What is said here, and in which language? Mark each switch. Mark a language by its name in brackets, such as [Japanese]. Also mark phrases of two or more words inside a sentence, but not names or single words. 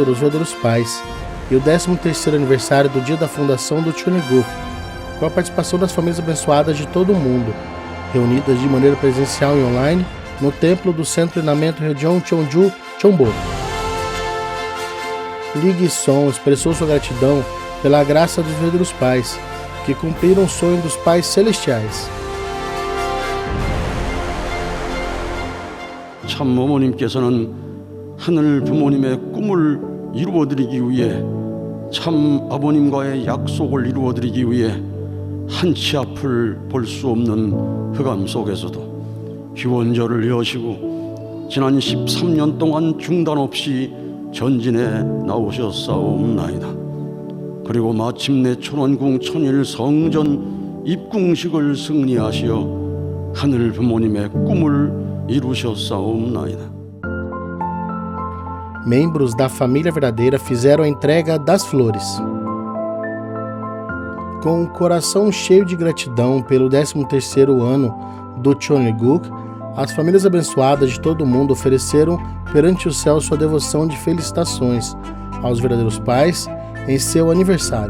[Portuguese] dos verdadeiros pais e o 13º aniversário do dia da fundação do Cheonilguk, com a participação das famílias abençoadas de todo o mundo, reunidas de maneira presencial e online no templo do Centro de Treinamento Ryojong Cheonju Cheonbo. Lee Gi-sung expressou sua gratidão pela graça dos verdadeiros pais, que cumpriram o sonho dos pais celestiais. [Korean] 참 어머님께서는 하늘 부모님의 꿈을 이루어드리기 위해, 참 아버님과의 약속을 이루어드리기 위해 한치 앞을 볼 수 없는 흑암 속에서도 기원절을 여시고 지난 13년 동안 중단 없이 전진해 나오셨사옵나이다. 그리고 마침내 천원궁 천일 성전 입궁식을 승리하시어 하늘 부모님의 꿈을 이루셨사옵나이다. [Portuguese] Membros da família verdadeira fizeram a entrega das flores. Com o coração cheio de gratidão pelo 13º ano do Cheonilguk, as famílias abençoadas de todo o mundo ofereceram perante o céu sua devoção de felicitações aos verdadeiros pais em seu aniversário.